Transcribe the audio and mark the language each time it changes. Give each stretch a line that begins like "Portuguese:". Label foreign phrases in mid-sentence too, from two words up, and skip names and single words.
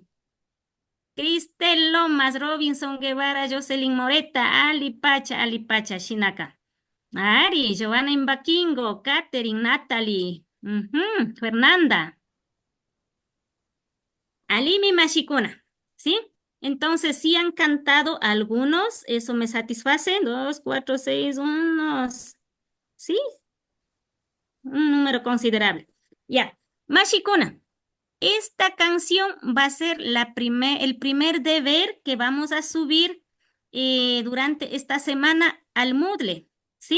Spanish: Cristel Lomas, Robinson Guevara, Jocelyn Moreta, Ali Pacha, Shinaka. Ari, Joana Imbaquingo, Catherine, Natalie, Fernanda.
Quechua: Alimi Mashikuna,
Spanish: ¿sí? Entonces, sí han cantado algunos, eso me satisface. 2, 4, 6, unos, ¿sí? Un número considerable. Ya, Mashikuna, esta canción va a ser el primer deber que vamos a subir durante esta semana al Moodle, ¿sí?